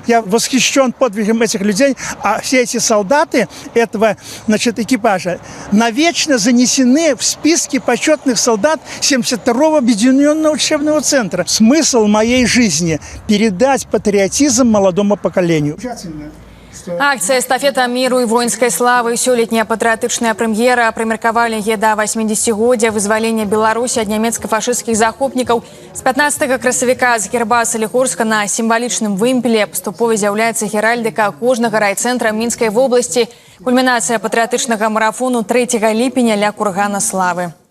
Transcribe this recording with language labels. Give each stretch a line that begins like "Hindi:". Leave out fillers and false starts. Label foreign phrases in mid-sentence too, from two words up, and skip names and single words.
Russian: Я восхищен подвигом этих людей. А все эти солдаты этого, экипажа навечно занесены в списки почетных солдат 72-го объединенного учебного центра. Смысл моей жизни – передать патриотизм молодому поколению.
Belarusian: Акция «Эстафета миру и воинской славы» сёлетняя патрыятычная прэм'ера прымеркавалі яе да 80-годдзя вызвалення Беларусі ад нямецка-фашысцкіх захопнікаў. З 15 красавіка з герба Салігорска на сімвалічным вымпеле паступова з'яўляецца геральдыка кожнага райцэнтра Мінскай вобласці. Кульмінацыя патрыятычнага марафону 3 ліпеня ля кургана славы.